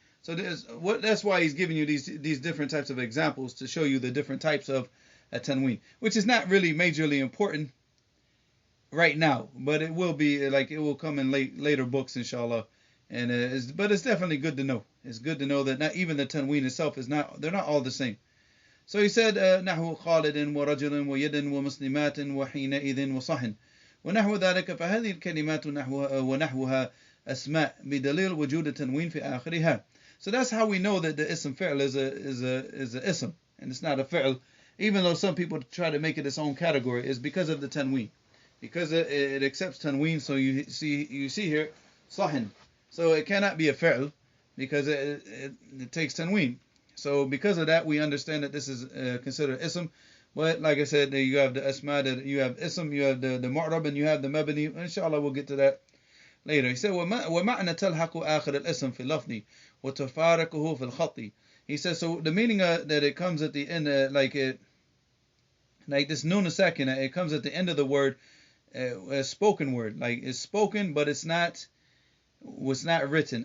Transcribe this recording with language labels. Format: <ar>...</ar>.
<en>So that's why he's giving you these different types of examples to show you the different types of a tanween, which is not really majorly important right now, but it will be, like it will come in later books, inshallah. And but it's definitely good to know. It's good to know that not even the tanween itself they're not all the same. So he said,</en> <ar>نحو خالد ورجل ويد ومسلمات وحينئذ وصحن ونحو ذلك فهذه الكلمات ونحوها أسماء بدليل وجود التنوين في آخرها.</ar> <en>So that's how we know that the ism fi'l is a ism, and it's not a fi'l, even though some people try to make it its own category, is because of the tanween, because it accepts tanween. So you see here sahin, so it cannot be a fi'l because it takes tanween. So because of that, we understand that this is considered ism. But like I said, you have the asma, you have ism, you have the mu'rab, and you have the mabni. Inshallah, we'll get to that later. He said,</en> <ar>وَمَعْنَ تَلْحَقُ آخِرَ الْإِسْمِ فِي اللَّفْظِ وَتُفَارِقُهُ فِي الْخَطِّ.</ar> <en>He says, so the meaning that it comes at the end, like this nun sakina, it comes at the end of the word, a spoken word, like it's spoken, but it's not written.</en>